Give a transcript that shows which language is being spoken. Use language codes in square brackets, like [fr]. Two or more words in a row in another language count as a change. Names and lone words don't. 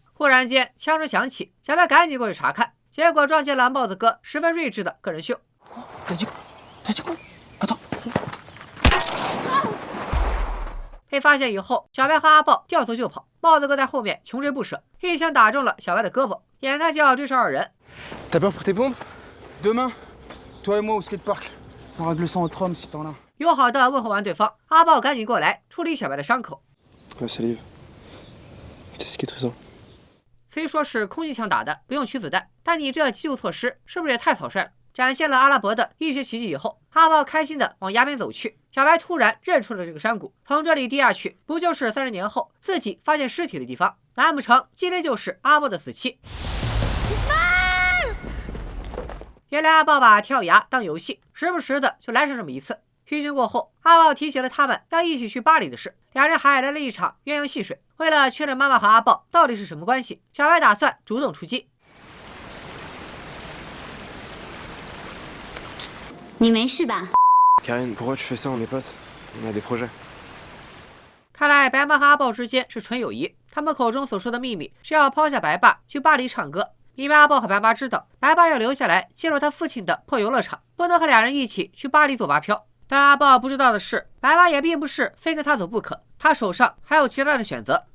[zh] 忽然间枪声响起，小白赶紧过去查看，结果撞见了帽子哥十分睿智的个人秀。被发现以后，小白和阿豹掉头就跑，帽子哥在后面穷追不舍，一枪打中了小白的胳膊，眼看就要追上二人。 [fr] T'as peur pour tes pompes? Demain, toi et moi au skatepark. On règle ça entre hommes si t'en as. [zh] 友好的问候完对方，阿豹赶紧过来处理小白的伤口。 [fr] La salive. C'est cicatrisant. [zh] 虽说是空气枪打的，不用取子弹，但你这急救措施是不是也太草率了？展现了阿拉伯的医学奇迹以后，阿豹开心的往崖边走去。小白突然认出了这个山谷，从这里跌下去，不就是30年后自己发现尸体的地方？难不成今天就是阿豹的死期？原来阿豹把跳崖当游戏，时不时的就来上这么一次。军训过后，阿豹提起了他们要一起去巴黎的事，两人还来了一场鸳鸯戏水。为了确认妈妈和阿豹到底是什么关系，小白打算主动出击。你没事吧？ [fr] Karine, pourquoi tu fais ça? On est potes. On a des projets. [zh] 看来白妈和阿豹之间是纯友谊，他们口中所说的秘密是要抛下白爸去巴黎唱歌，因为阿豹和白妈知道白爸要留下来进入他父亲的破游乐场，不能和俩人一起去巴黎做八漂。但阿豹不知道的是，白妈也并不是非跟他走不可，他手上还有其他的选择。